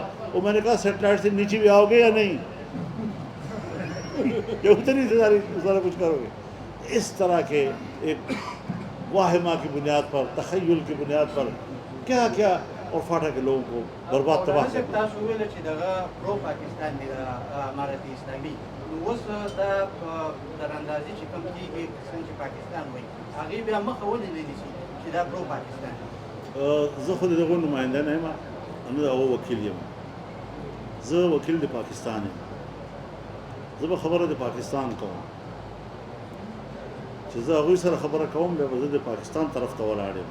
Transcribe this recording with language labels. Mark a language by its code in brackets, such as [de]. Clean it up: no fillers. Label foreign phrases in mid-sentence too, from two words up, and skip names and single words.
[ur] وہ میں نے کہا سیٹلائٹ سے نیچے بھی آؤ گے یا نہیں؟ یہ اتنی سارا کچھ کرو گے؟ اس طرح کے ایک واہمہ کی بنیاد پر، تخیل کی بنیاد پر کیا کیا اور فاٹا کے لوگوں کو برباد تباہ مولانا صاحب کر [ps] تاسو ویل چې دغه پرو پاکستان دی د امارت اسلامي، نو اوس دا تراندازي چې کوم کېږي څنګه چې پاکستان وایي هغې بیا مخه ولې نه نیسي چې دا پرو پاکستان دی؟ زه خو د دغو نماینده نه یم، نه د هغو وکیل یم، زه وکیل د پاکستان یم، زه به خبره د پاکستان کوم، چې زه هغوی سره خبره کوم بیا به زه د پاکستان طرف ته ولاړ یم.